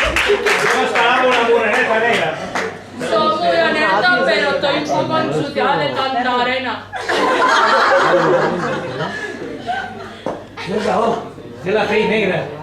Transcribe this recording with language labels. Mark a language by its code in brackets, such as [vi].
[ca] No estarà amb una moreneta negra. [es] Soy muy honesta, pero estoy un poco ensuciada de tanta arena. [ca] Tens raó, té la pell negra.